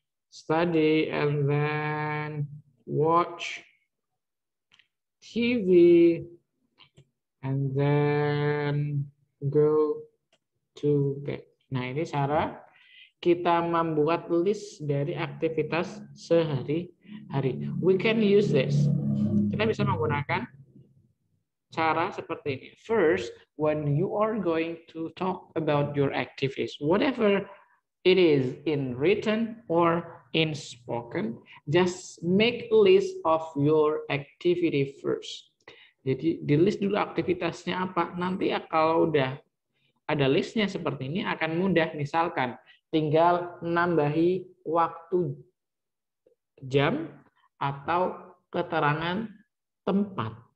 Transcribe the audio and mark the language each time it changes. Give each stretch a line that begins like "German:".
English: Study and then watch TV and then go to bed.
Indonesian: Nah, ini cara kita membuat list dari aktivitas sehari-hari.
English: We can use this.
Indonesian: Kita bisa menggunakan cara seperti ini.
English: First, when you are going to talk about your activities, whatever it is in written or in spoken, just make a list of your activity first.
Indonesian: Jadi di list dulu aktivitasnya apa. Nanti ya kalau udah ada listnya seperti ini akan mudah. Misalkan tinggal nambahi waktu jam atau keterangan tempat.